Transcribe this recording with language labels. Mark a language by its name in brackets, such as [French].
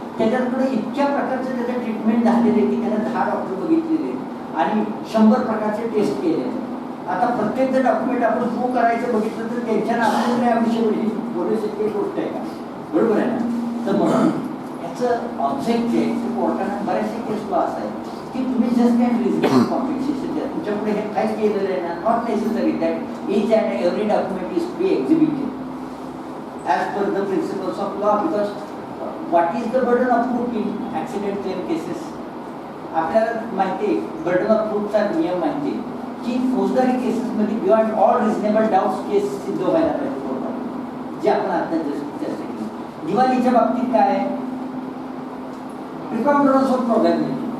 [Marathi] त्याच्याकडे इतक्या प्रकारचे त्याचे ट्रीटमेंट झालेले की त्याला 10 डॉक्टर बघितलेले आणि 100 प्रकारचे टेस्ट केले. आता प्रत्येक जर डॉक्युमेंट आपण प्रूव्ह करायचं बघितलं तर त्यांच्या नावाने आयुष्य बोलू शकते गोष्ट आहे का? बरोबर आहे ना? तर म्हणून याचं ऑब्जेक्ट जे आहे कोर्टाने बऱ्याचशा केस लॉ असं आहे की तुम्ही जस्ट कॅन रिझनेबल कॉम्पेन्सेशन द्या. तुमच्यापुढे हे काय केलेलं आहे ना, [English] Not necessary that each and every document is to be exhibited as per the principles of law, because what is the burden of proof in accident claim cases? [Marathi] आपल्याला माहिती आहे burden of प्रूफचा नियम माहिती आहे की फौजदारी केसेसमध्ये बियॉन्ड ऑल रिझनेबल डाऊट्स केस सिद्ध व्हायला पाहिजे कोर्टात, जे आपण आता चर्चा केली. दिवाळीच्या बाबतीत काय आहे? प्रिकॉन्डरन्स ऑफ प्रोबॅबिलिटी.